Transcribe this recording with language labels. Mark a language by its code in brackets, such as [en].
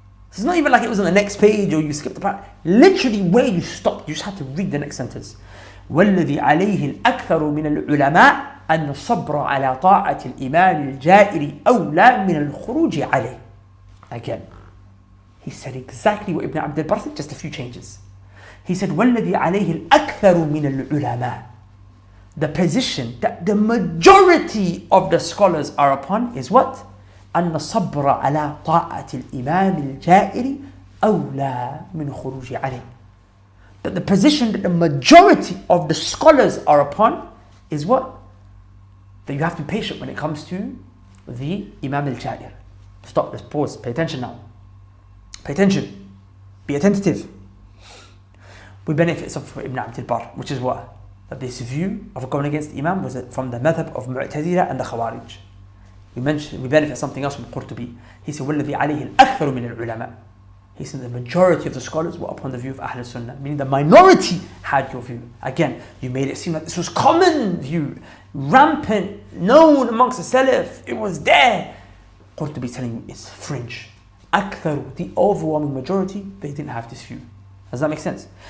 [en] It's not even like it was on the next page or you skipped the part. Literally where you stopped, you just had to read the next sentence. [ar] وَالَّذِي عَلَيْهِ الْأَكْثَرُ مِنَ الْعُلَمَاءِ أَنَّ الصَّبْرَ عَلَى طَاعَةِ الْإِمَامِ الْجَائِرِ أَوْلَى مِنَ الْخُرُوجِ عَلَيْهِ. [en] Again, he said exactly what Ibn Abd al-Barr said, just a few changes. He said, [ar] وَالَّذِي عَلَيْهِ الْأَكْثَرُ مِنَ الْعُلَمَاءِ. [en] The position that the majority of the scholars are upon is what? [ar] أن الصبر على طاعة الإمام الجائر أولى من خروج عليه. [en] That the position that the majority of the scholars are upon is what? That you have to be patient when it comes to the Imam al-Jair. Stop, let's pause, pay attention now. Pay attention, be attentive. We benefit from Ibn Abd al-Barr, which is what? That this view of going against the Imam was from the madhab of Mu'tazila and the Khawarij. We benefit something else from Qurtubi. He said, [ar] وَالَّذِي عَلَيْهِ الْأَكْثَرُ مِنَ الْعُلَمَاءِ. [en] He said the majority of the scholars were upon the view of Ahl Sunnah, meaning the minority had your view. Again, you made it seem like this was common view, rampant, known amongst the Salaf, it was there. Qurtubi is telling you it's fringe. Aktharu, the overwhelming majority, they didn't have this view. Does that make sense?